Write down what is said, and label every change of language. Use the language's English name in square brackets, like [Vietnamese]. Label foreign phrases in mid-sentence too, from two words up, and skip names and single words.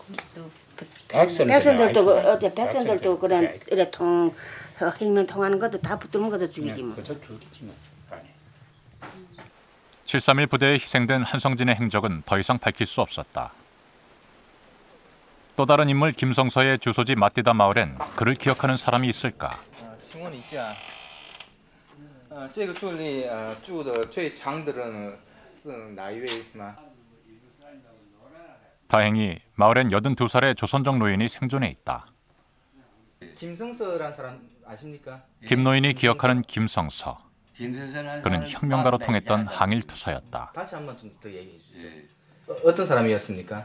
[Korean] 백성들도 그런 이래 혁명 통하는 것도 다 붙들면 거저 죽이지 뭐. 731 부대에 희생된 한성진의 행적은 더 이상 밝힐 수 없었다. 또 다른 인물 김성서의 주소지 마띠다 마을엔 그를 기억하는 사람이 있을까? [Chinese] 请问一下，这个村里住的最长的人是哪一位吗？ [Korean] 다행히 마을엔 82살의 조선족 노인이 생존해 있다. 김성서라는 사람 아십니까? 김 노인이 기억하는 김성서. 그는 혁명가로 통했던 항일투사였다. 다시 한번 좀 더 얘기해 주세요. 어떤 사람이었습니까?